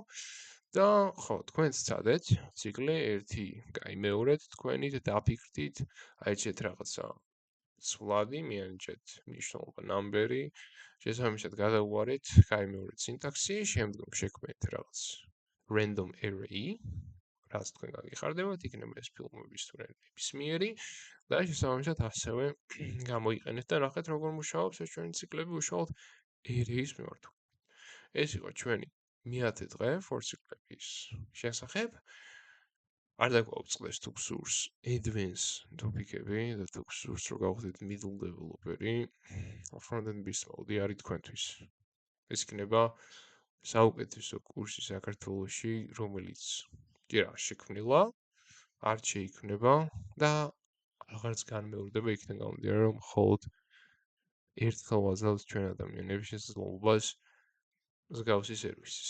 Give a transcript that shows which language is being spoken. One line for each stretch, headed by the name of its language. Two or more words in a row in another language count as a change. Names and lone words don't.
Georgian: და ხო, თქვენც ცადეთ ციკლი ერთი, კაი, მეორედ თქვენით დაფიქრდით, აიჩეთ რაღაცა სვლადი, მიანიჭეთ მნიშვნელობა ნამბერი, შესაბამისად გადაუარეთ, გაიმეორეთ სინტაქსი, შემდგომ შექმნით რაღაც
English: random array,
Georgian: რაც თქვენ გაგიხარდებათ, იქნება ეს ფილმების თუ ნებისმიერი და შესაბამისად ასევე გამოიყენეთ და ნახეთ როგორ მუშაობს ეს ჩვენი ციკლები უშუალოდ array-ის მიმართულებით. ეს იყო ჩვენი მე-10 დღე for ციკლების შესახებ. არ დაგვაუწყდეს თუ გსურს advanced ტოპიკები და თუ გსურს რომ გავხდეთ
English: middle developer-
Georgian: ი,
English: front-end build-
Georgian: ი არის თქვენთვის. ეს იქნება საუკეთესო კურსი საქართველოში, რომელიც კი რა შექმნილა, არ შეიქმნება და აღარც განმეორდება იქიდან გამომდინარე, რომ მხოლოდ ერთხელ ვაძლევთ ჩვენ ადამიანების შესაძლებლობას მსგავსი სერვისის.